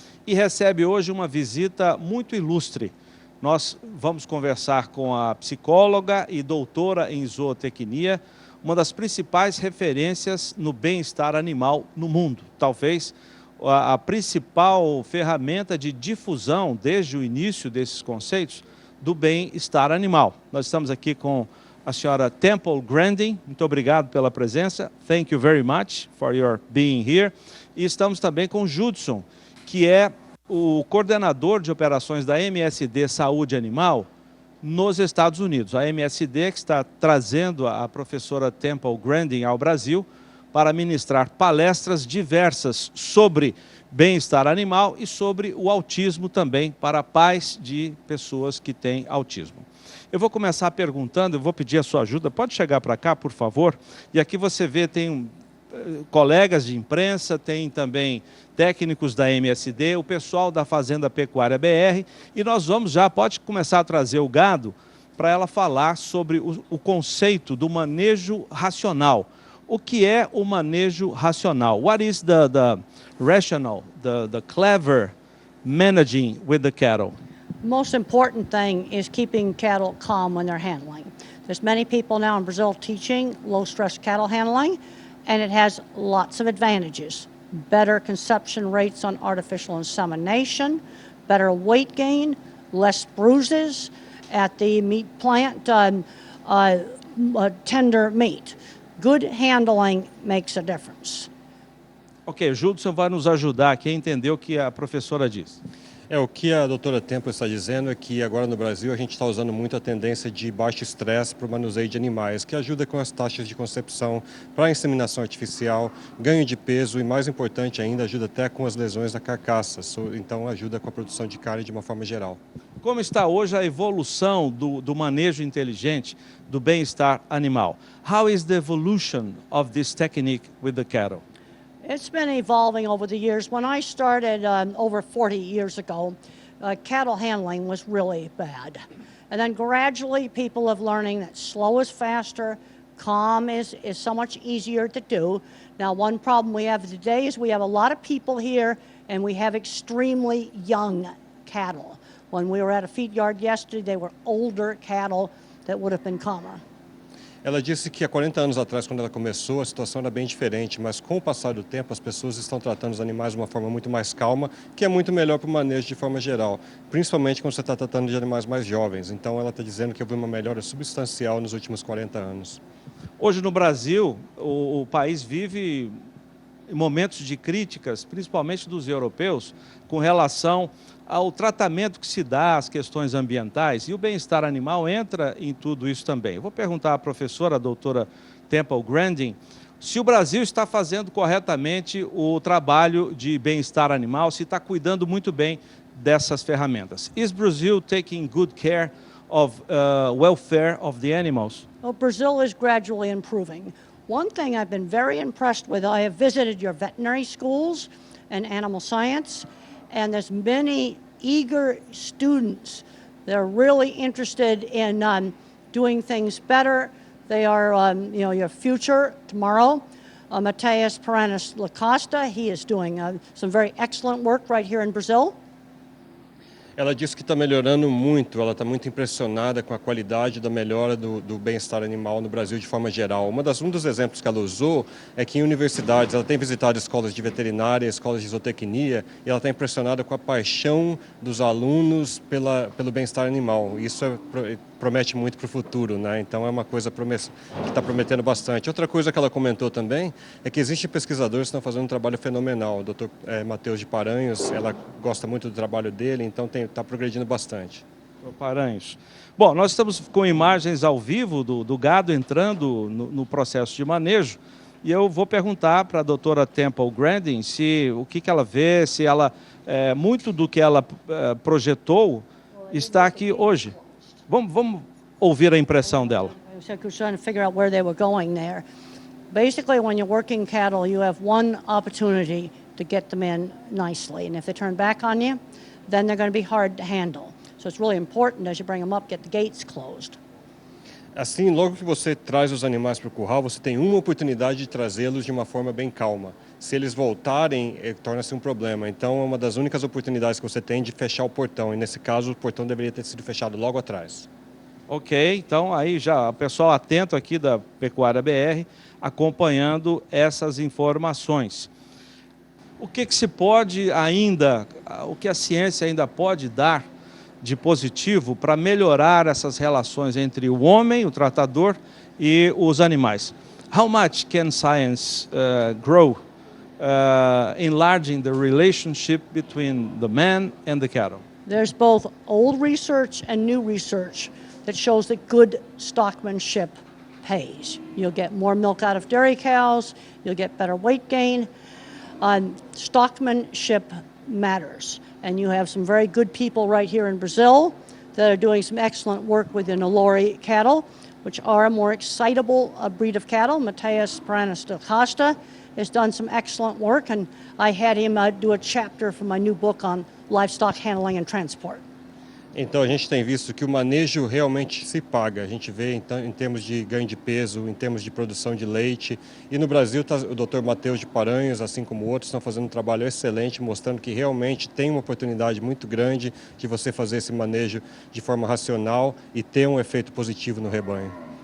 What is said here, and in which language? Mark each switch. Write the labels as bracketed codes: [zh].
[pt] E recebe hoje uma visita muito ilustre. Nós vamos conversar com a psicóloga e doutora em zootecnia, uma das principais referências no bem-estar animal no mundo. Talvez a principal ferramenta de difusão, desde o início desses conceitos, do bem-estar animal. Nós estamos aqui com a senhora Temple Grandin. Muito obrigado pela presença. [en] Thank you very much for your being here. [pt] E estamos também com o Judson, que é o coordenador de operações da MSD Saúde Animal nos Estados Unidos. A MSD que está trazendo a professora Temple Grandin ao Brasil para ministrar palestras diversas sobre bem-estar animal e sobre o autismo também, para pais de pessoas que têm autismo. Eu vou começar perguntando, eu vou pedir a sua ajuda, pode chegar para cá, por favor? E aqui você vê, tem colegas de imprensa, tem também técnicos da MSD, o pessoal da Fazenda Pecuária BR, e nós vamos já, pode começar a trazer o gado para ela falar sobre o conceito do manejo racional. O que é o manejo racional? [en] What is the rational, the clever managing with the cattle? The most important thing is keeping cattle calm when they're handling. There's many people now in Brazil teaching low-stress cattle handling, and it has lots of advantages. Better conception rates on artificial insemination, better weight gain, less bruises at the meat plant, tender meat. Good handling makes a difference. [pt] Ok, o Judson vai nos ajudar aqui a entender o que a professora diz. O que a doutora Temple está dizendo é que agora no Brasil a gente está usando muito a tendência de baixo estresse para o manuseio de animais, que ajuda com as taxas de concepção, para a inseminação artificial, ganho de peso e, mais importante ainda, ajuda até com as lesões da carcaça, então ajuda com a produção de carne de uma forma geral. Como está hoje a evolução do manejo inteligente do bem-estar animal? [en] How is the evolution of this technique with the cattle? It's been evolving over the years. When I started over 40 years ago, cattle handling was really bad. And then gradually people have learning that slow is faster, calm is so much easier to do. Now, one problem we have today is we have a lot of people here and we have extremely young cattle. When we were at a feed yard yesterday, they were older cattle that would have been calmer. [pt] Ela disse que há 40 anos atrás, quando ela começou, a situação era bem diferente, mas com o passar do tempo as pessoas estão tratando os animais de uma forma muito mais calma, que é muito melhor para o manejo de forma geral, principalmente quando você está tratando de animais mais jovens. Então ela está dizendo que houve uma melhora substancial nos últimos 40 anos. Hoje no Brasil, o país vive momentos de críticas, principalmente dos europeus, com relação ao tratamento que se dá às questões ambientais, e o bem-estar animal entra em tudo isso também. Eu vou perguntar à professora, a doutora Temple Grandin, se o Brasil está fazendo corretamente o trabalho de bem-estar animal, se está cuidando muito bem dessas ferramentas. [en] Is Brazil taking good care of welfare of the animals? Well, Brazil is gradually improving. One thing I've been very impressed with, I have visited your veterinary schools and animal science, and there's many eager students that are really interested in doing things better. They are, your future tomorrow. Mateus Paranis Lacosta, he is doing some very excellent work right here in Brazil. [pt] Ela disse que está melhorando muito, ela está muito impressionada com a qualidade da melhora do bem-estar animal no Brasil de forma geral. Um dos exemplos que ela usou é que em universidades, ela tem visitado escolas de veterinária, escolas de zootecnia, e ela está impressionada com a paixão dos alunos pelo bem-estar animal. Isso promete muito para o futuro, né? Então é uma coisa que está prometendo bastante. Outra coisa que ela comentou também é que existem pesquisadores que estão fazendo um trabalho fenomenal. O Dr. Mateus de Paranhos, ela gosta muito do trabalho dele, então está progredindo bastante. Paranhos. Bom, nós estamos com imagens ao vivo do gado entrando no processo de manejo, e eu vou perguntar para a doutora Temple Grandin o que ela vê, se ela muito do que ela projetou está aqui hoje. Vamos ouvir a impressão dela. [en] I was trying to figure out where they were going there. Basically, when you're working cattle, you have one opportunity to get them in nicely. And if they turn back on you, then they're going to be hard to handle. So it's really important as you bring them up, get the gates closed. [pt] Assim, logo que você traz os animais para o curral, você tem uma oportunidade de trazê-los de uma forma bem calma. Se eles voltarem, torna-se um problema. Então, é uma das únicas oportunidades que você tem de fechar o portão. E, nesse caso, o portão deveria ter sido fechado logo atrás. Ok, então aí já o pessoal atento aqui da Pecuária BR, acompanhando essas informações. O que se pode ainda, o que a ciência ainda pode dar de positivo para melhorar essas relações entre o homem, o tratador, e os animais? [en] How much can science grow enlarging the relationship between the man and the cattle? There's both old research and new research that shows that good stockmanship pays. You'll get more milk out of dairy cows, you'll get better weight gain. Stockmanship matters, and you have some very good people right here in Brazil that are doing some excellent work with the Nelore cattle, which are a more excitable breed of cattle. Mateus Pranas da Costa has done some excellent work, and I had him do a chapter for my new book on livestock handling and transport. [pt] Então a gente tem visto que o manejo realmente se paga. A gente vê então, em termos de ganho de peso, em termos de produção de leite. E no Brasil o Dr. Mateus de Paranhos, assim como outros, estão fazendo um trabalho excelente, mostrando que realmente tem uma oportunidade muito grande de você fazer esse manejo de forma racional e ter um efeito positivo no rebanho.